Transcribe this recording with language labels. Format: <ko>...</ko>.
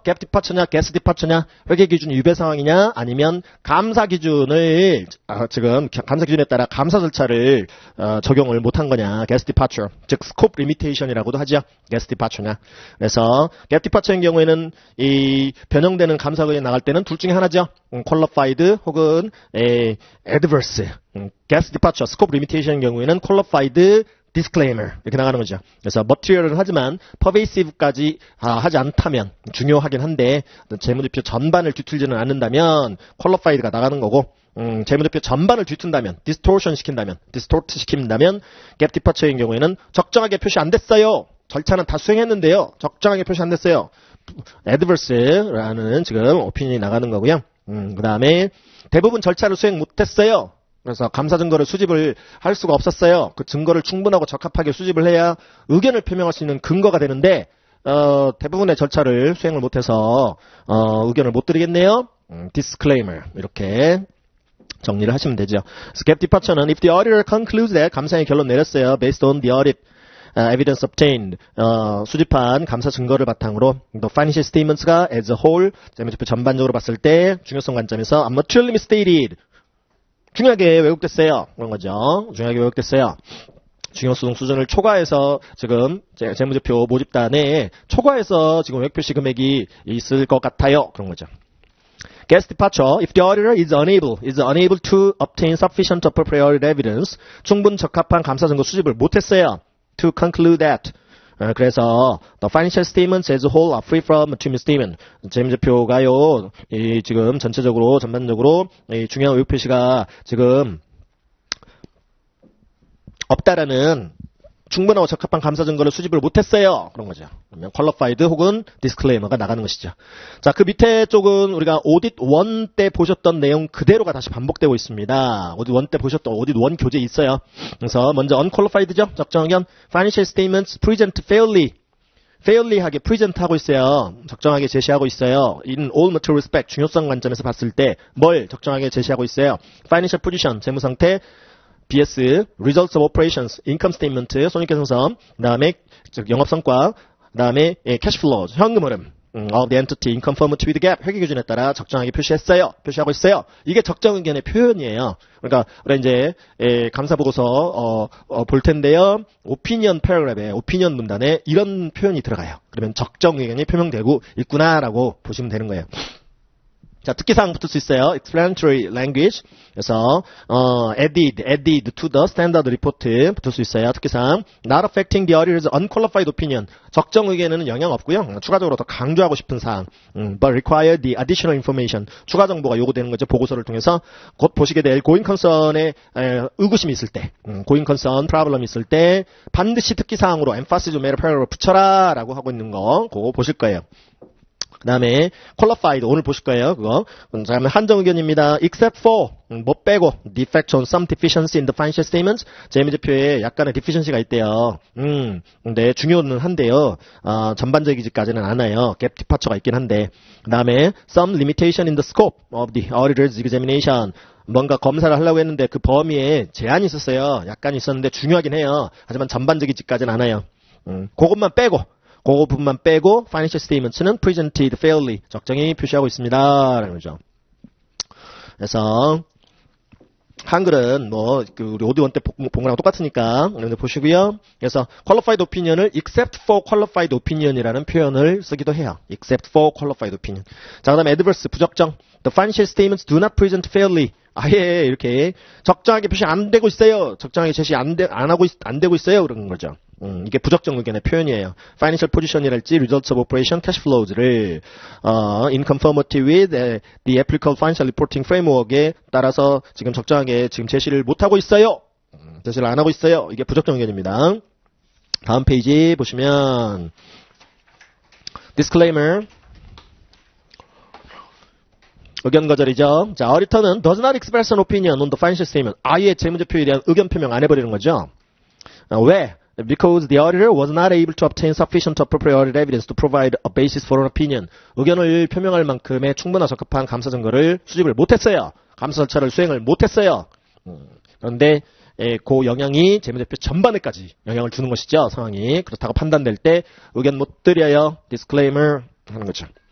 <ko>갭 디파처냐, 게스 디파처냐, 회계 기준 유배 상황이냐, 아니면 감사 기준을 지금 감사 기준에 따라 감사 절차를 적용을 못한 거냐, 게스 디파처, 즉 스코프 리미테이션이라고도 하죠. 게스 디파처냐. 그래서 갭 디파처인 경우에는 이 변형되는 감사 의견이 나갈 때는 둘 중에 하나죠.</ko> <en>qualified 혹은 adverse.</en> <ko>게스 디파처, 스코프 리미테이션인 경우에는 qualified disclaimer 이렇게 나가는 거죠. 그래서 material은 하지만 pervasive까지 하지 않다면 중요하긴 한데 재무제표 전반을 뒤틀지는 않는다면 qualified가 나가는 거고 재무제표 전반을 뒤튼다면 distortion 시킨다면 distort 시킨다면 gap departure인 경우에는 적정하게 표시 안 됐어요. 절차는 다 수행했는데요. 적정하게 표시 안 됐어요. adverse라는 지금 오피니언이 나가는 거고요. 그 다음에 대부분 절차를 수행 못했어요. 그래서 감사 증거를 수집을 할 수가 없었어요. 그 증거를 충분하고 적합하게 수집을 해야 의견을 표명할 수 있는 근거가 되는데 대부분의 절차를 수행을 못해서 의견을 못 드리겠네요. disclaimer 이렇게 정리를 하시면 되죠.</ko> <en>So, gap departure는 if the auditor concludes that</en> <ko>감사의 결론 내렸어요.</ko> <en>based on the audit evidence obtained</en> <ko>수집한 감사 증거를 바탕으로</ko> <en>the financial statements가 as a whole</en> <ko>재무제표 전반적으로 봤을 때 중요성 관점에서</ko> <en>unmaterially misstated</en> <ko>중요하게 왜곡됐어요. 그런 거죠. 중요하게 왜곡됐어요. 중요성 수준을 초과해서 지금 재무제표 모집단에 초과해서 지금 왜곡 표시 금액이 있을 것 같아요. 그런 거죠. Guest departure.</ko> <en>If the auditor is unable to obtain sufficient appropriate evidence,</en> <ko>충분 적합한 감사 증거 수집을 못했어요.</ko> <en>To conclude that. 그래서 the financial statements as a whole are free from misstatement.</en> <ko>재무제표가요. 지금 전체적으로 전반적으로 중요한 왜곡 표시가 지금 없다라는 충분하고 적합한 감사 증거를 수집을 못했어요. 그런 거죠. 그러면 qualified 혹은 disclaimer가 나가는 것이죠. 자, 그 밑에 쪽은 우리가 오딧 1 때 보셨던 내용 그대로가 다시 반복되고 있습니다. 오딧 1 때 보셨던 오딧 1 교재 있어요. 그래서 먼저 unqualified죠. 적정 의견</ko> <en>financial statements present fairly</en> <ko>하게 present 하고 있어요. 적정하게 제시하고 있어요.</ko> <en>In all material respect</en> <ko>중요성 관점에서 봤을 때 뭘 적정하게 제시하고 있어요. financial position 재무 상태 BS, Results of Operations, Income Statement, 손익계산서, 그 다음에 영업성과, 그 다음에 Cash Flow, 현금 흐름,</ko> <en>of the entity in conformity with GAAP,</en> <ko>회계기준에 따라 적정하게 표시하고 있어요. 이게 적정 의견의 표현이에요. 그러니까 우리가 이제 감사보고서 볼 텐데요. 오피니언 패러그래프에, 오피니언 문단에 이런 표현이 들어가요. 그러면 적정 의견이 표명되고 있구나라고 보시면 되는 거예요. 자, 특기사항 붙을 수 있어요.</ko> <en>explanatory language. 그래서, added to the standard report</en> <ko>붙을 수 있어요. 특기사항.</ko> <en>not affecting the auditor's unqualified opinion.</en> <ko>적정 의견에는 영향 없고요. 추가적으로 더 강조하고 싶은 사항.</ko> <en>but require the additional information.</en> <ko>추가 정보가 요구되는 거죠. 보고서를 통해서. 곧 보시게 될 going concern에 의구심이 있을 때, going concern problem이 있을 때, 반드시 특기사항으로 emphasis matter paragraph 붙여라 라고 하고 있는 거, 그거 보실 거예요. 그 다음에 qualified 오늘 보실 거예요. 그거. 다음에 한정 의견입니다.</ko> <en>except for 뭐 빼고 defect on some deficiency in the financial statements</en> <ko>재무제표에 약간의</ko> <en>deficiency가 있대요.</en> <ko>근데 중요는 한데요. 전반적이지까지는 않아요. gap departure가 있긴 한데. 그 다음에</ko> <en>some limitation in the scope of the auditor's examination</en> <ko>뭔가 검사를 하려고 했는데 그 범위에 제한이 있었어요. 약간 있었는데 중요하긴 해요. 하지만 전반적이지까지는 않아요. 그것만 빼고 그 부분만 빼고 financial statements는</ko> <en>presented fairly</en> <ko>적정히 표시하고 있습니다. 라는 거죠. 그래서 한글은 뭐 우리 오디원 때 본 거랑 똑같으니까 여러분들 보시고요. 그래서 qualified opinion을 except for qualified opinion이라는 표현을 쓰기도 해요.</ko> <en>except for qualified opinion.</en> <ko>자, 그다음에 adverse 부적정.</ko> <en>The financial statements do not present fairly.</en> <ko>아예 이렇게 적정하게 표시 안 되고 있어요. 적정하게 제시 안 되고 있어요. 그런 거죠. 이게 부적정 의견의 표현이에요.</ko> <en>Financial position이랄지 results of operation, cash flows를 in conformity with the applicable financial reporting framework에 따라서</en> <ko>지금 적정하게 지금 제시를 못 하고 있어요. 제시를 안 하고 있어요. 이게 부적정 의견입니다. 다음 페이지 보시면 disclaimer. 의견 거절이죠.</ko> <en>자, auditor는 does not express an opinion on the financial statement.</en> <ko>아예 재무제표에 대한 의견 표명 안 해버리는 거죠. 왜?</ko> <en>Because the auditor was not able to obtain sufficient appropriate audit evidence to provide a basis for an opinion.</en> <ko>의견을 표명할 만큼의 충분한 적합한 감사 증거를 수집을 못했어요. 감사 절차를 수행을 못했어요. 그런데 그 영향이 재무제표 전반에까지 영향을 주는 것이죠. 상황이 그렇다고 판단될 때 의견 못 드려요. disclaimer 하는 거죠.</ko>